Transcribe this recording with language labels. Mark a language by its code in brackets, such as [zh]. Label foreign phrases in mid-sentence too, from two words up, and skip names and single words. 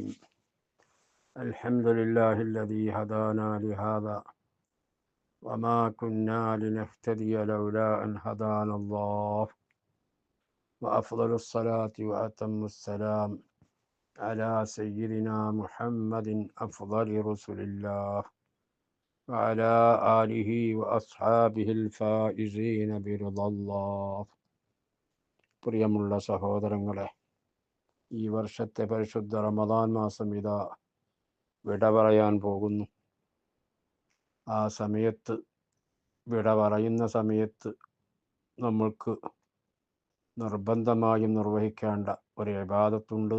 [ar] الحمد لله الذي هدانا لهذا وما كنا لنهتدي لولا أن هدانا الله، وأفضل الصلاة وأتم السلام على سيدنا محمد أفضل رسل الله وعلى آله وأصحابه الفائزين برضا الله. [ml] പ്രിയമുള്ള സഹോദരങ്ങളെ, ഈ വർഷത്തെ പരിശുദ്ധ റമദാൻ മാസം ഇതാ വിട പറയാൻ പോകുന്നു. ആ സമയത്ത്, വിട പറയുന്ന സമയത്ത് നമ്മൾക്ക് നിർബന്ധമായും നിർവഹിക്കേണ്ട ഒരു ഇബാദത്തുണ്ട്.